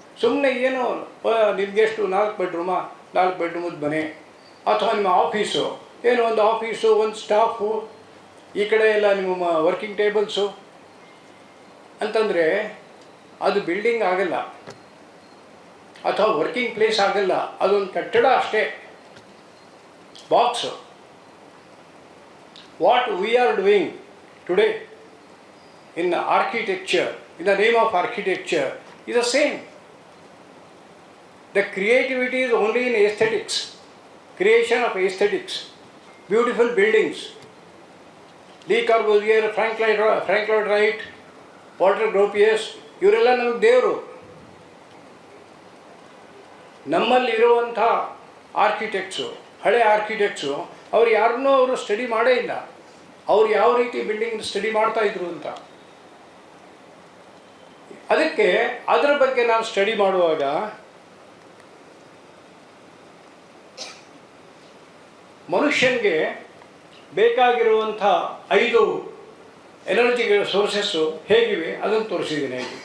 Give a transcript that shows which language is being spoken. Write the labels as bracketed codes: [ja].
[kn] ಸುಮ್ಮನೆ ಏನೋ ನಿಮಗೆಷ್ಟು 4 ಬೆಡ್ರೂಮಾ, 4 ಬೆಡ್ರೂಮದ ಮನೆ, ಅಥವಾ ನಿಮ್ಮ ಆಫೀಸು ಏನೋ ಒಂದು ಆಫೀಸು, ಒಂದು ಸ್ಟಾಫು, ಈ ಕಡೆ ಎಲ್ಲ ನಿಮ್ಮ ವರ್ಕಿಂಗ್ ಟೇಬಲ್ಸು ಅಂತಂದರೆ ಅದು ಬಿಲ್ಡಿಂಗ್ ಆಗಲ್ಲ, ಅಥವಾ ವರ್ಕಿಂಗ್ ಪ್ಲೇಸ್ ಆಗಲ್ಲ. ಅದೊಂದು ಕಟ್ಟಡ ಅಷ್ಟೇ, box. [en] What we are doing today in architecture, in the name of architecture is the same. The creativity is only in aesthetics, creation of aesthetics, beautiful buildings. [kn] Le Corbusier, Frank Lloyd Wright, Walter Gropius, ಇವರೆಲ್ಲ ನಮಗೆ ದೇವರು. ನಮ್ಮಲ್ಲಿರುವಂಥ ಆರ್ಕಿಟೆಕ್ಟ್ಸು, ಹಳೆ ಆರ್ಕಿಟೆಕ್ಟ್ಸು, ಅವ್ರು ಯಾರನ್ನೂ ಅವರು study ಮಾಡೇ ಇಲ್ಲ. ಅವ್ರು ಯಾವ ರೀತಿ ಬಿಲ್ಡಿಂಗ್ ಸ್ಟಡಿ ಮಾಡ್ತಾಯಿದ್ರು ಅಂತ. ಅದಕ್ಕೆ ಅದರ ಬಗ್ಗೆ ನಾನು ಸ್ಟಡಿ ಮಾಡುವಾಗ ಮನುಷ್ಯನಿಗೆ ಬೇಕಾಗಿರುವಂಥ 5 ಎನರ್ಜಿಗಳ ಸೋರ್ಸಸ್ಸು ಹೇಗಿವೆ ಅದನ್ನು ತೋರಿಸಿದ್ದೀನಿ.